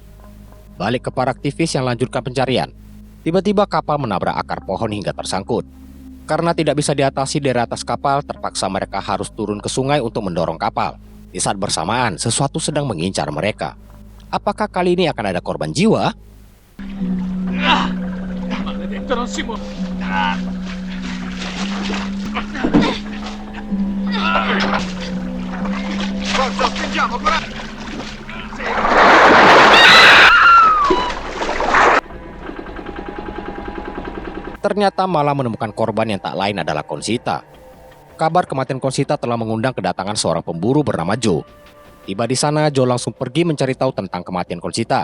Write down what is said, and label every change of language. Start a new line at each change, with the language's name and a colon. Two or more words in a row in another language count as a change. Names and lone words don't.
Indonesian: Balik ke para aktivis yang lanjutkan pencarian. Tiba-tiba kapal menabrak akar pohon hingga tersangkut. Karena tidak bisa diatasi dari atas kapal, terpaksa mereka harus turun ke sungai untuk mendorong kapal. Di saat bersamaan, sesuatu sedang mengincar mereka. Apakah kali ini akan ada korban jiwa?
Italian: Maledetto, non si muove. Forza, spingiamo, coraggio!
Indonesian: Ternyata malah menemukan korban yang tak lain adalah Conchita. Kabar kematian Conchita telah mengundang kedatangan seorang pemburu bernama Joe. Tiba di sana, Joe langsung pergi mencari tahu tentang kematian Conchita.